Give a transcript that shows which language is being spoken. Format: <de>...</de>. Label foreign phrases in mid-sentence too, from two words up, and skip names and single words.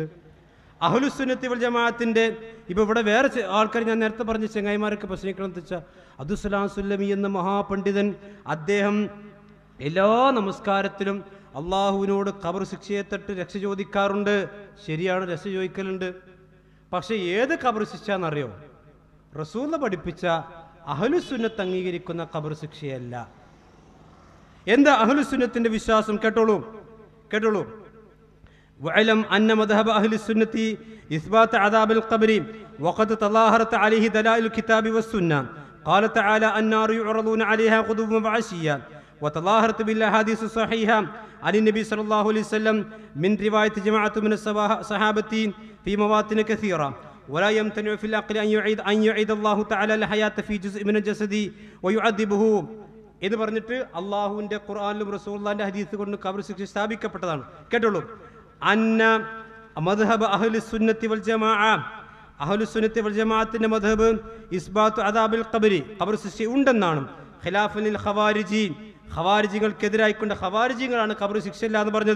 <ml>അഹ്ലുസുന്നത്തി വൽ ജമാഅത്തിന്റെ ഇപ്പൊ ഇവിടെ വേറെ ആൾക്കാർ, ഞാൻ നേരത്തെ പറഞ്ഞ ചെങ്ങായിമാരൊക്കെ പ്രശ്നിക്കണം എന്ന് വെച്ചാൽ അബ്ദുസ്സലാം സുല്ലമി എന്ന മഹാപണ്ഡിതൻ, അദ്ദേഹം എല്ലാ നമസ്കാരത്തിലും അള്ളാഹുവിനോട് ഖബർ ശിക്ഷയെ തൊട്ട് രക്ഷ ചോദിക്കാറുണ്ട്. ശരിയാണ്, രക്ഷ ചോദിക്കലുണ്ട്. പക്ഷെ ഏത് ഖബർ ശിക്ഷ എന്നറിയോ? റസൂൽ പഠിപ്പിച്ച അഹ്ലുസുന്നത്ത് അംഗീകരിക്കുന്ന ഖബർ ശിക്ഷയല്ല. എന്താ അഹ്ലുസുന്നത്തിന്റെ വിശ്വാസം? കേട്ടോളൂ.</ml> <ar>وعلم أن مذهب أهل السنة إثبات عذاب القبر وقد تظاهرت عليه دلائل الكتاب والسنة. قال تعالى النار يعرضون عليها غدوا وعشيا. وتظاهرت بالأحاديث الصحيحة عن النبي صلى الله عليه وسلم من رواية جماعة من الصحابة في مواطن كثيرة. ولا يمتنع في العقل أن يعيد الله تعالى الحياة في جزء من الجسد ويعذبه.</ar> <ml>ഇത് പറഞ്ഞിട്ട് അള്ളാഹുവിന്റെ ഖുർആനിലും റസൂലുള്ളാഹിന്റെ ഹദീസ് കൊണ്ട് ഖബർ ശിക്ഷ സ്ഥാപിക്കപ്പെട്ടതാണ്. കേട്ടോളൂ.</ml> <ar>أن مذهب أهل السنة والجماعة,</ar> <ml>അഹ്ലുസുന്നത്തി വൽ ജമാഅത്തിന്റെ മദ്ഹബ്</ml> <ar>إثبات عذاب القبر,</ar> <ml>ഖബർ ശിക്ഷ ഉണ്ടെന്നാണ്.</ml> <ar>خلافا للخوارج,</ar> <ml>ഖവാരിജികൾക്കെതിരായിക്കൊണ്ട്, ഖവാരിജികളാണ് ഖബർ ശിക്ഷ ഇല്ല എന്ന് പറഞ്ഞത്.</ml>